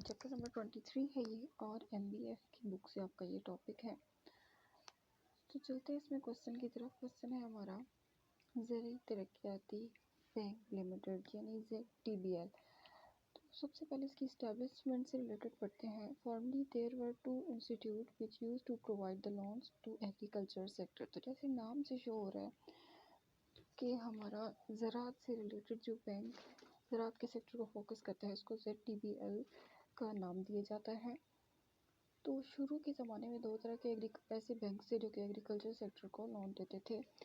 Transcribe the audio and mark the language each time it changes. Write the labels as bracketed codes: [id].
[ur] Chapter number 23 ہے یہ، اور MBF کی بک سے آپ کا یہ ٹاپک ہے. تو چلتے ہیں اس میں کویشچن کی طرف. کویشچن ہے ہمارا زرعی ترقیاتی بینک لمیٹڈ یعنی ZTBL. تو سب سے پہلے اس کی اسٹیبلشمنٹ سے ریلیٹڈ پڑھتے ہیں. [en] Formally there were two institute which used to provide the loans to agriculture sector. [ur] تو جیسے نام سے شو ہو رہا ہے کہ ہمارا زراعت سے ریلیٹڈ جو بینک زراعت کے سیکٹر کو فوکس کرتا ہے، اس کو ZTBL کا نام دیا جاتا ہے. تو شروع کے زمانے میں دو طرح کے ایسے بینک تھے جو کہ ایگریکلچر سیکٹر کو لون دیتے تھے.